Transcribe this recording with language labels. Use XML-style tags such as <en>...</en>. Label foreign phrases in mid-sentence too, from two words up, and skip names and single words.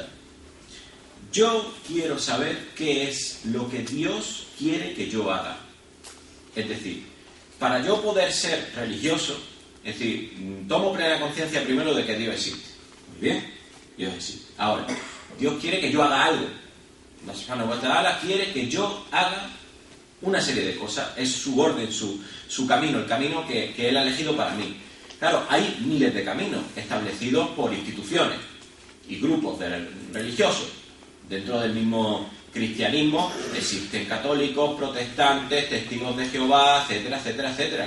<es>Yo quiero saber qué es lo que Dios quiere que yo haga. Es decir, para yo poder ser religioso, es decir, tomo plena conciencia primero de que Dios existe. Muy bien, Dios existe. Ahora, Dios quiere que yo haga algo.</es> <ar>الله سبحانه وتعالى</ar> <es>quiere que yo haga una serie de cosas. Es su orden, su camino, el camino que Él ha elegido para mí. Claro, hay miles de caminos establecidos por instituciones y grupos de religiosos. Dentro del mismo cristianismo existen católicos, protestantes, testigos de Jehová, etcétera, etcétera, etcétera.</es>